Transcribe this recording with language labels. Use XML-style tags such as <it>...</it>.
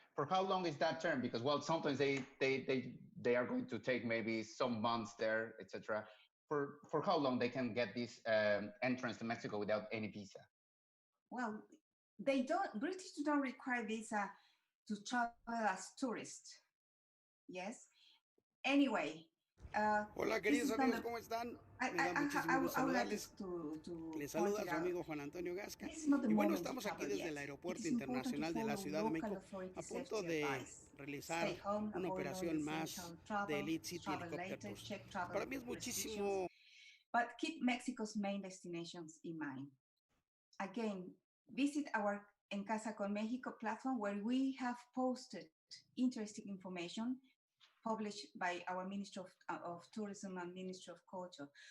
<en>For how long is that term? Because, well, sometimes they are going to take maybe some months there, etc. For how long they can get this entrance to Mexico without any visa? Well, British do not require visa to travel as tourists. Yes. Anyway.</en> <es>Hola, queridos amigos, ¿cómo están? Me da muchísimo gusto saludarles. Les saluda su amigo Juan Antonio Gasca. Y bueno, estamos aquí desde el Aeropuerto Internacional de la Ciudad de México a punto de realizar una operación más de Elite City Helicopter Tours. Para mí es muchísimo...</es> <en>But keep Mexico's main destinations in mind. Again, visit our En Casa con Mexico platform, where we have posted interesting information published by our Ministry of Tourism and Ministry of Culture.</en>